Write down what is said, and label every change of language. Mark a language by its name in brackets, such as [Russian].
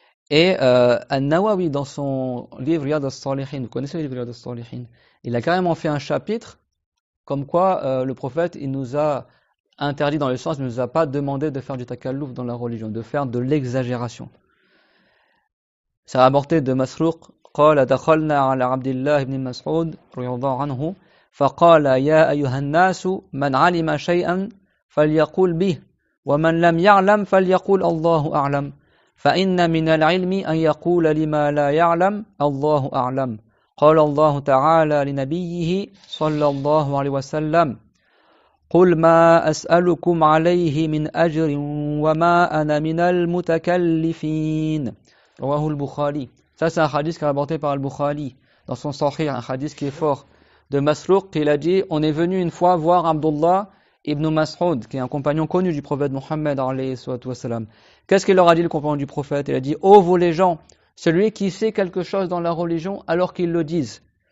[French] Et An-Nawawi, dans son livre Riyad al-Salihin, vous connaissez le livre Riyad al-Salihin, il a carrément fait un chapitre comme quoi le prophète, il nous a interdit dans le sens, il ne nous a pas demandé de faire du takalluf dans la religion, de faire de l'exagération. C'est rapporté de Masruq, [Arabic] قال دخلنا على عبد الله بن مسعود رضي الله عنه فقال يا أيها الناس من علم شيئا فليقول به ومن لم يعلم فليقول الله أعلم فإن من العلم أن يقول لما لا يعلم الله أعلم قال الله تعالى لنبيه صلى الله عليه وسلم قل ما أسألكم عليه من أجر وما أنا من المتكلفين رواه البخاري. [French] Ça c'est un hadith qui est rapporté par Al-Bukhari dans son Sahih, un hadith qui est fort de Masruq, qui a dit on est venu une fois voir Abdullah ibn Mas'ud, qui est un compagnon connu du prophète Mohammed alayhi wassalam. Qu'est-ce qu'il leur a dit le compagnon du prophète? Il a dit ô vous les gens, celui qui sait quelque chose dans la religion alors qu'il le dise.